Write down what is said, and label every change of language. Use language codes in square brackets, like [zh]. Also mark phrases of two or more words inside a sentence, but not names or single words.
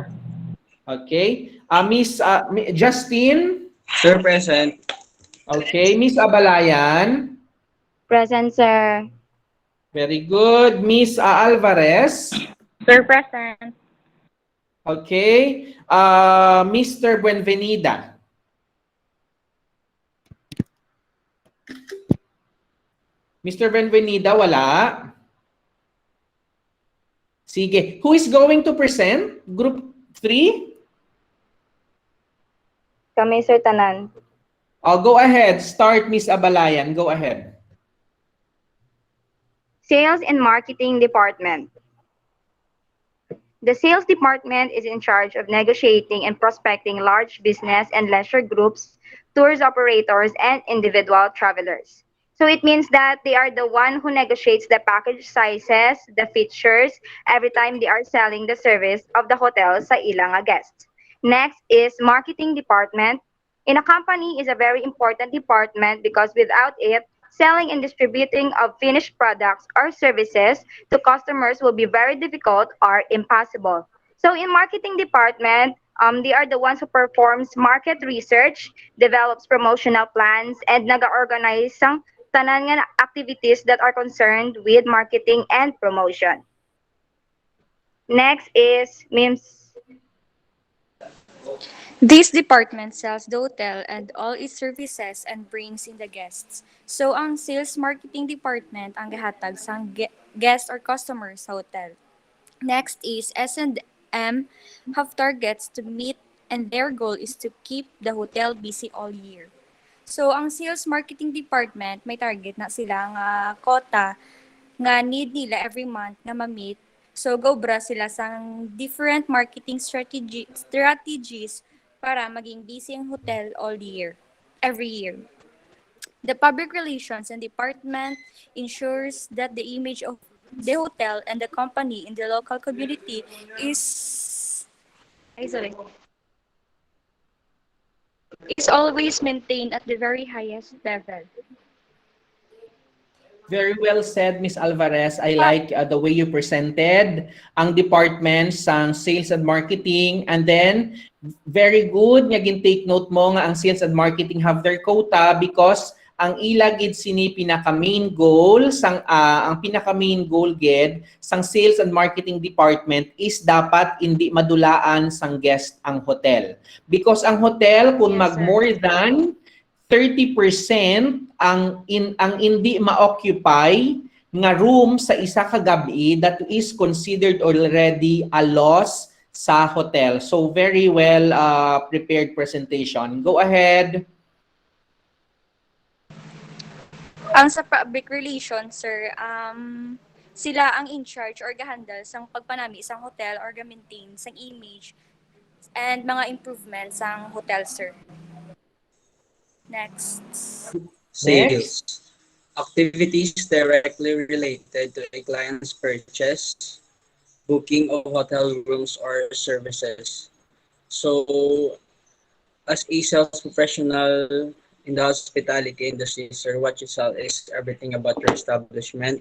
[en] Okay. Miss Justin. Sir, present. Okay. Miss Abalayan. Present, sir. Very good. Miss Alvarez. Sir, present. Okay. Mr. [hil] Buenvenida. Mr. Buenvenida, wala. Sige. [en] Who is going to present? Group 3? [hil] Kami, sir, tanan. [en] Go ahead. Start, Miss Abalayan. Go ahead. Sales and Marketing Department. The sales department is in charge of negotiating and prospecting large business and leisure groups, tours operators, and individual travelers. So it means that they are the one who negotiates the package sizes, the features, every time they are selling the service of the hotel [hil] sa ilang [en] guests. Next is Marketing Department. In a company is a very important department because without it, selling and distributing of finished products or services to customers will be very difficult or impossible. So in marketing department, they are the ones who performs market research, develops promotional plans, and [hil] naga-organize ang tanan nga [en] activities that are concerned with marketing and promotion. Next is MIMS. This department sells the hotel and all its services and brings in the guests. So, [hil] ang [en] sales marketing department [hil] ang gahatag sa guest or customers sa hotel. [en] Next is S&M have targets to meet and their goal is to keep the hotel busy all year. So, [hil] ang [en] sales marketing department [hil] may target na sila nga quota nga need nila [en] every month [hil] nga ma-meet. So, gobra sila sa [en] different marketing strategies [hil] para maging busy ang hotel [en] all year, every year. The public relations and department ensures that the image of the hotel and the company in the local community is always maintained at the very highest level. Very well said, Miss Alvarez. I like the way you presented [hil] ang departments sang sales and marketing, [en] and then very good [hil] nga [en] take note [hil] mo nga ang [en] sales and marketing have their quota because [hil] ang ilagid sini pinaka [en] main goal [hil] ang pinaka [en] main goal [hil] gid sang [en] sales and marketing department is [hil] dapat hindi madulaan sang guest ang hotel. [en] Because [hil] ang hotel kung [en] Yes, sir. more than 30% [hil] ang hindi ma-occupy nga room sa isa ka gabi, [en] that is considered already a loss sa hotel. So very well prepared presentation. Go ahead. [hil] Ang sa [en] public relations, [hil] sir, sila ang [en] in charge [hil] or gahandle sang pagpanami isang hotel or ga-maintain sang image and mga improvements sang hotel, sir. [en] Next. Sales. Activities directly related to a client's purchase, booking of hotel rooms or services. So, as a sales professional in the hospitality industry, sir, what you sell is everything about your establishment.